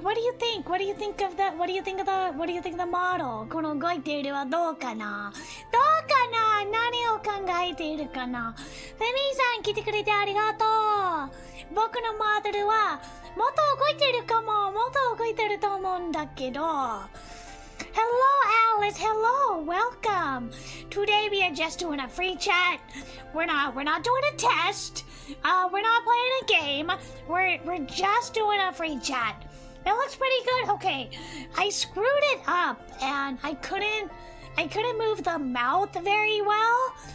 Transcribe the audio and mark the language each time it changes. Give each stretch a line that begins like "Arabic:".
English: What do you think of the model?
Japanese: この動いているはどうかな？どうかな？何を考えているかな？フェミーさん来てくれてありがとう。僕のモデルはもっと動いているかも。もっと動いていると思うんだけど。
English: Hello, Alice. Hello. Welcome. Today we are just doing a free chat. We're not doing a test. We're not playing a game. We're just doing a free chat. It looks pretty good. Okay. I screwed it up and I couldn't move the mouth very well.